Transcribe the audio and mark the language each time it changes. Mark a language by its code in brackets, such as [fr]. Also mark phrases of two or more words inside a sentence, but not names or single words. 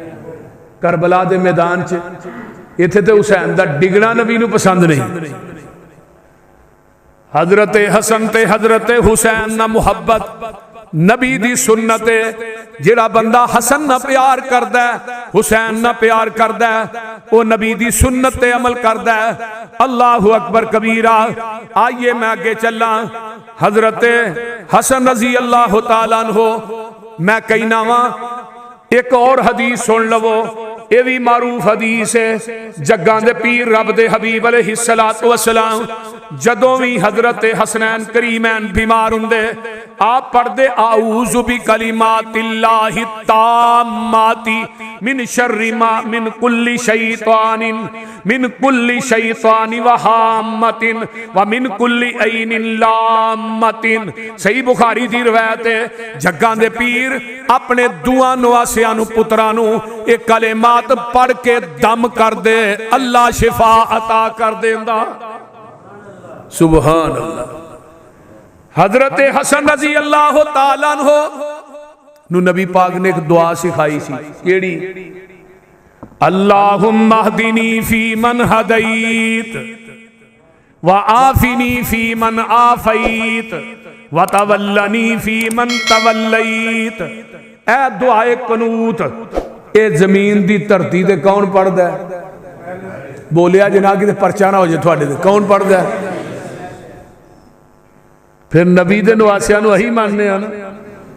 [pa] کربلا دے میدان چ ایتھے تے حسین دا ڈگنا نبی نوں پسند نہیں. حضرت حسن تے حضرت حسین نا محبت نبی دی سنت ہے. جیہڑا بندہ حسن نا پیار کردا ہے، حسین نا پیار کردا ہے، وہ نبی دی سنت تے عمل کردا ہے. [ar] الله أكبر كبيرا. [ur] آئیے میں آگے چلا. [pa] حضرت حسن [ar] رضي الله تعالى عنه [pa] میں کہنا وا، ایک اور حدیث سن لوو, [ur] یہ بھی معروف حدیث ہے. [pa] جگاں دے پیر رب دے حبیب [ar] عليه الصلاة والسلام [pa] جدوں بھی حضرت حسنین کریمین بیمار ہندے، آپ پڑھدے [ar] أعوذ بكلمات الله التامة من شر ما من كل شيطان من كل شيطان وهامة ومن كل عين لامة. [pa] صحیح بخاری دی روایت ہے. جگاں دے پیر اپنے دعا نواسیاں نوں پتراں نوں ایک کلمات پڑھ کے دم کر دے، اللہ شفا عطا کر دیندا. [ar] سبحان الله. [pa] حضرت حسن [ar] رضي الله تعالى عنه [pa] نوں نبی پاک نے ایک دعا سکھائی سی، کیہڑی? [ar] اللهم اهدني فيمن هديت وعافني فيمن عافيت وتولني فيمن توليت. [pa] اے دعائے قنوت اے زمین دی دھرتی تے کون پڑھدا ہے? بولیا جنا کہ پرچہ نا ہو جائے تہاڈے تے، کون پڑھدا ہے? فیر نبی دے نواسیاں نوں اہی منن آ نا.